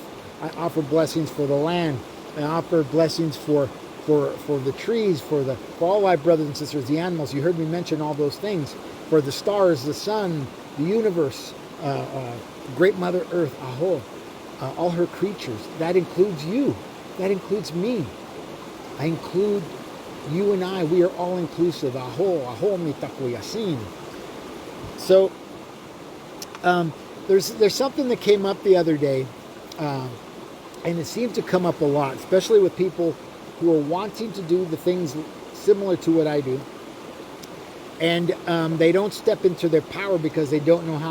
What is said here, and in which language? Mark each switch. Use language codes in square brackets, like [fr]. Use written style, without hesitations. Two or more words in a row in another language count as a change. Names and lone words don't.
[en] I offer blessings for the land. I offer blessings for the trees, for all my brothers and sisters, the animals. You heard me mention all those things. For the stars, the sun, the universe, Great Mother Earth, Aho, all her creatures. That includes you. That includes me. I include you and I. We are all inclusive. [lkt] Aho, aho mitaku yasin. [en] So there's something that came up the other day, and it seems to come up a lot, especially with people who are wanting to do the things similar to what I do, and they don't step into their power because they don't know how.